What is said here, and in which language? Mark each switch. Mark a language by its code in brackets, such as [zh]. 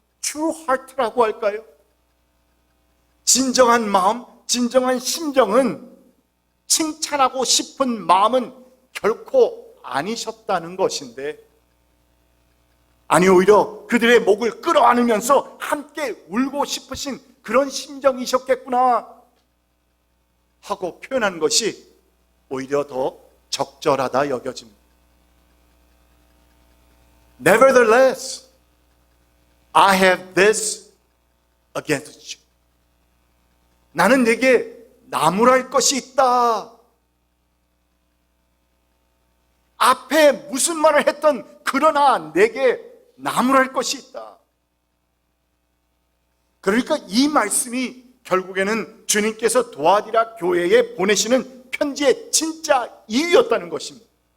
[en] true heart [ko] 라고 할까요? 진정한 마음, 진정한 심정은 칭찬하고 싶은 마음은 결코 아니셨다는 것인데, 아니 오히려 그들의 목을 끌어안으면서 함께 울고 싶으신 그런 심정이셨겠구나 하고 표현한 것이 오히려 더 적절하다 여겨집니다. [en] Nevertheless, I have this against you. [ko] 나는 내게 나무랄 것이 있다. 앞에 무슨 말을 했던 그러나 내게 나무랄 것이 있다. 그러니까 이 말씀이 결국에는 주님께서 도아디라 교회에 보내시는 편지의 진짜 이유였다는 것입니다.